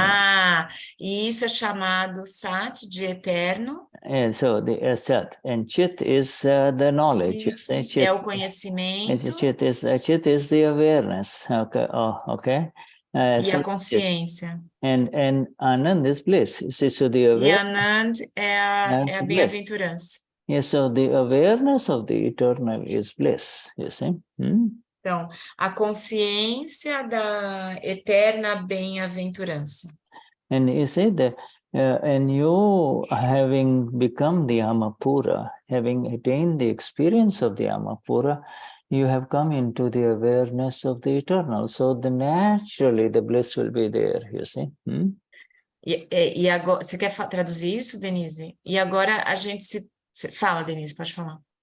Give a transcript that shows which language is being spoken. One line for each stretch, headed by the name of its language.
Portuguese: Ah, e isso é chamado Sat, de eterno,
English: And so the Sat. And Chit is the knowledge.
Portuguese: e
English: You say
Portuguese: é
English: Chit.
Portuguese: o conhecimento
English: Chit is the awareness. Okay. Oh, okay.
Portuguese: e
English: So
Portuguese: a
English: it's Chit.
Portuguese: consciência.
English: And Anand is bliss. You see, so the
Portuguese: E
English: awareness
Portuguese: Anand é a
English: is bliss.
Portuguese: bem-aventurança.
English: Yes, so the awareness of the eternal is bliss. You see.
Portuguese: Então, a consciência da eterna bem-aventurança.
English: And you see that, and you having become the Alma Pura, having attained the experience of the Alma Pura, you have come into the awareness of the eternal. So naturally the bliss will be there, you see.
Portuguese: E agora, você quer traduzir isso, Denise? E agora a gente fala, Denise, pode falar.